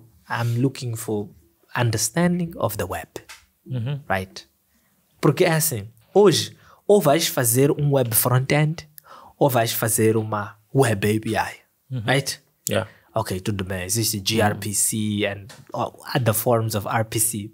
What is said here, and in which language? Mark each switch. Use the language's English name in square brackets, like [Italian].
[English] I'm looking for understanding of the web. Right? [Portuguese] Porque é assim, hoje, ou vais fazer um web front-end, ou vais fazer uma web API. [English] Right? Yeah. [Portuguese] Ok, tudo bem. [English] Existe gRPC and other forms of RPC.